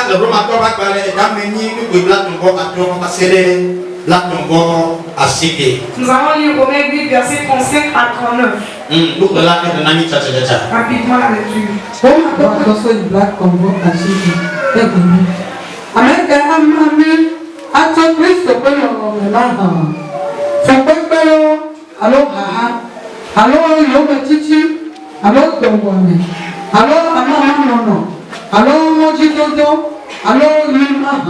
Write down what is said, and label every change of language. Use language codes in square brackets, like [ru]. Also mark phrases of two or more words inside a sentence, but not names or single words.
[fr] Nous allons lire Romains 8, verset 35 à 39. Rapidement la lecture. [ee] Amẹ́kẹ́ amami atsɔ Kristo ƒe nɔnɔme la hã. Fɔkpekpewo alo haha alo yometsitsi alo dɔwɔme alo amamanɔnɔ alo mɔdzidodo alo yima hã.